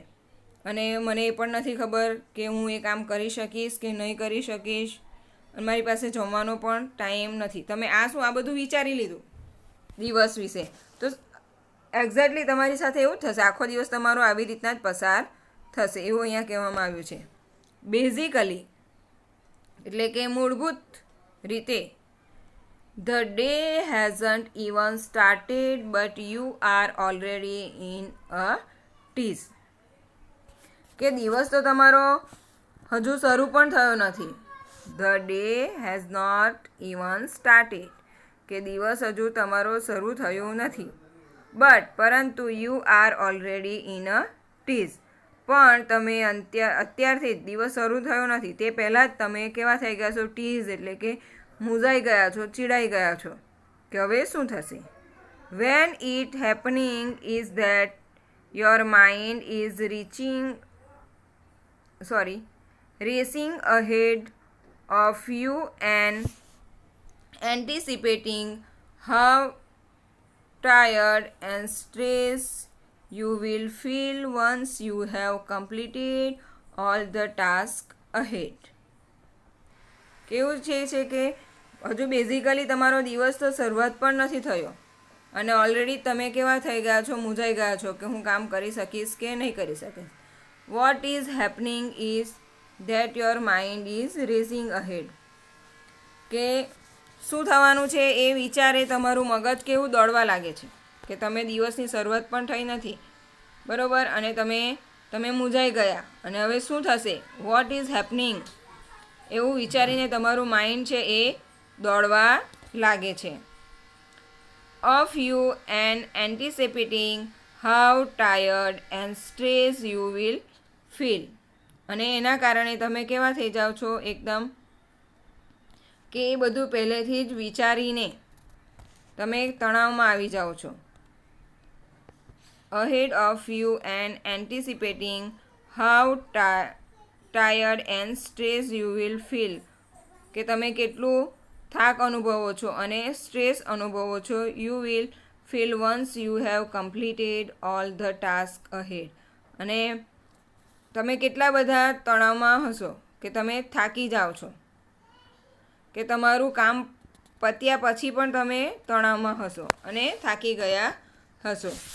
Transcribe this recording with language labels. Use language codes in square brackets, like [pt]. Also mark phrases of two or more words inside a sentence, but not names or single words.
[gu] અને મને એ પણ નથી ખબર કે હું એ કામ કરી શકીશ કે નહીં કરી શકીશ, અને મારી પાસે જમવાનો પણ ટાઈમ નથી. તમે આ બધું વિચારી લીધું દિવસ વિશે, તો એક્ઝેક્ટલી તમારી સાથે એવું થશે. આખો દિવસ તમારો આવી રીતના જ પસાર થશે, એવું અહીંયા કહેવામાં આવ્યું છે. બેઝિકલી એટલે કે મૂળભૂત રીતે, [en] the day hasn't even started but you are already in a tease. [gu] કે દિવસ તો તમારો હજુ શરૂ પણ થયો નથી. [en] The day has not even started, [gu] કે દિવસ હજુ તમારો શરૂ થયો નથી. [en] પરંતુ you are already in a tease, [gu] પણ તમે અત્યારથી જ, દિવસ શરૂ થયો નથી તે પહેલાં જ તમે કેવા થઈ ગયા છો, ટીઝ એટલે કે મૂંઝાઈ ગયા છો, ચીડાઈ ગયા છો કે હવે શું થશે. [en] When it happening is that your mind is racing ahead of you and anticipating how tired and stressed you will feel once you have completed all the task ahead. [gu] કેવું છે કે હજુ બેઝિકલી તમારો દિવસ તો શરૂઆત પણ નથી થયો અને ઓલરેડી તમે કેવા થઈ ગયા છો, મૂંઝાઈ ગયા છો કે હું કામ કરી શકીશ કે નહીં કરી શકીશ. [en] what is happening is that your mind is racing ahead. [gu] કે શું થવાનું છે એ વિચારે તમારું મગજ કેવું દોડવા લાગે છે કે તમે દિવસની શરૂઆત પણ થઈ નથી, બરાબર, અને તમે મૂંઝાઈ ગયા અને હવે શું થશે, [en] what is happening [gu] એવું વિચારીને તમારું માઇન્ડ છે એ દોડવા લાગે છે. [en] of you and anticipating how tired and stressed you will feel. [gu] અને એના કારણે તમે કેવા થઈ જાઓ છો એકદમ કે એ બધું પહેલેથી જ વિચારીને તમે તણાવમાં આવી જાઓ છો. [en] ahead of you and anticipating how tired and stressed you will feel. [gu] કે તમે કેટલું થાક અનુભવો છો અને સ્ટ્રેસ અનુભવો છો. [en] you will feel once you have completed all the task ahead. [gu] અને તમે કેટલા બધા તણાવમાં હશો કે તમે થાકી જાઓ છો, કે તમારું કામ પત્યા પછી પણ તમે તણાવમાં હશો અને થાકી ગયા હશો.